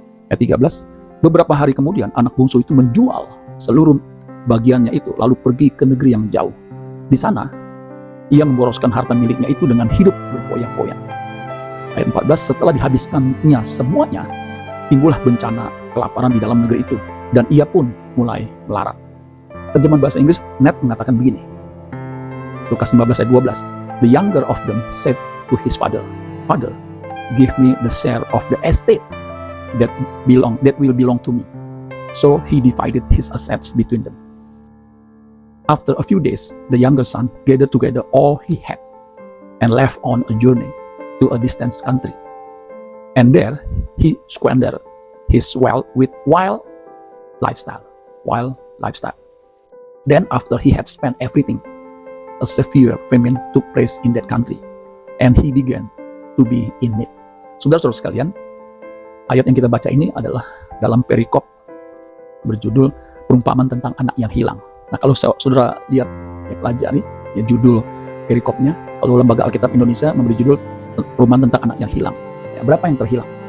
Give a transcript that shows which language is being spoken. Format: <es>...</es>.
<id>Ayat 13, beberapa hari kemudian anak bungsu itu menjual seluruh bagiannya itu, lalu pergi ke negeri yang jauh. Di sana, ia memboroskan harta miliknya itu dengan hidup berfoya-foya. Ayat 14, setelah dihabiskannya semuanya, timbullah bencana kelaparan di dalam negeri itu, dan ia pun mulai melarat. Terjemahan bahasa Inggris Net mengatakan begini, Lukas 15 ayat 12,</id> <en>the younger of them said to his father, "Father, give me the share of the estate that will belong to me." So he divided his assets between them. After a few days, the younger son gathered together all he had and left on a journey to a distant country. And there he squandered his wealth with wild lifestyle. Then after he had spent everything, a severe famine took place in that country, and he began to be in need.</en> <id>Saudara-saudara sekalian, ayat yang kita baca ini adalah dalam perikop berjudul perumpamaan tentang anak yang hilang. Nah, kalau saudara lihat, pelajari ya judul perikopnya, kalau Lembaga Alkitab Indonesia memberi judul perumpamaan tentang anak yang hilang. Ya, berapa yang terhilang?</id>